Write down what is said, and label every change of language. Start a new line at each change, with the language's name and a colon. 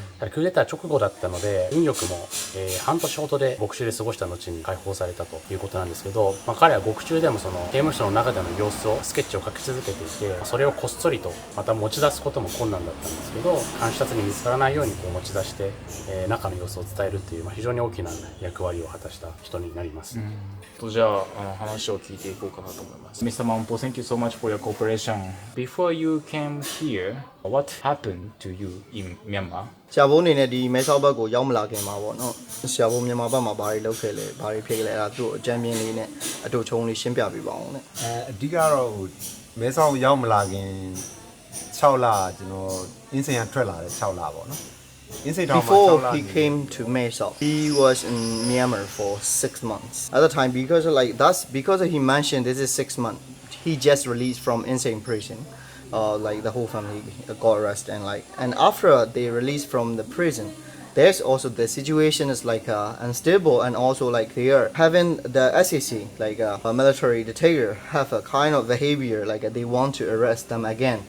Japanese: クーデター直後だったので、運よくも、半年ほどで獄中で過ごした後に解放されたということなんですけど、彼は獄中でもその刑務所の中での様子をスケッチを描き続けていて、それをこっそりとまた持ち出すことも困難だったんですけど、監視者に見つからないように持ち出して、中の様子を伝えるという、非常に大きな役割を果たした人になります。じゃあ話を聞いていこうかなと思います。
English: Mr. Mampo, thank you so much for your cooperation. Before you came here, what happened to you in Myanmar?
Burmese: ဆရာဘုန်းအနေနဲ့ဒီမဲဆောက်ဘက်ကိုရောက်မလာခင်မှာပေါ့နော်ဆရာဘုန်းမြန်မာဘက်မှာဘာတွေလုပ်ခဲ့လဲဘာတွေဖြစ်ခဲ့လဲအဲ့ဒါသူ့အကြမ်းပြင်းလေးနဲ့အတူချုံလေးရှင်းပြပေးပါအောင်နဲ့ အဓိကတော့မဲဆောက်ရောက်မလာခင်6လကျွန်တော်အင်းစိန်ကထွက်လာတဲ့6လပေါ့နော်
English: Before he came to Mesau, he was in Myanmar for 6 months. At the time, because he mentioned this is 6 months, he just released from insane prison. The whole family got arrested and after they released from the prison, there's also the situation is unstable and also they are having the SAC a military dictator have a kind of behavior they want to arrest them again.